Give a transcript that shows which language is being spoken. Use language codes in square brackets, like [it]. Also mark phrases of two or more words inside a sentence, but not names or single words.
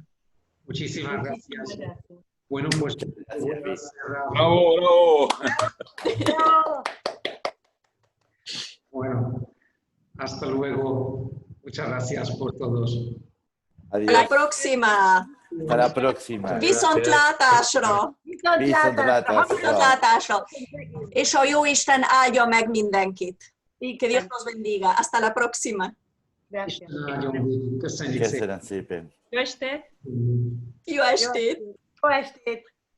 [es] Muchísimas gracias. Bueno, pues Gracias. ¡Bravo! Bueno, hasta luego. Muchas gracias por todos. Adiós. Hasta la próxima. Hasta la próxima. [hu] Viszontlátásra! Viszontlátásra! És a Jóisten áldja meg mindenkit. [es] Que Dios nos bendiga. Hasta la próxima. Gracias. [hu] Köszönjük szépen. Köszönöm szépen. Jó estét! Jó estét! Jó estét!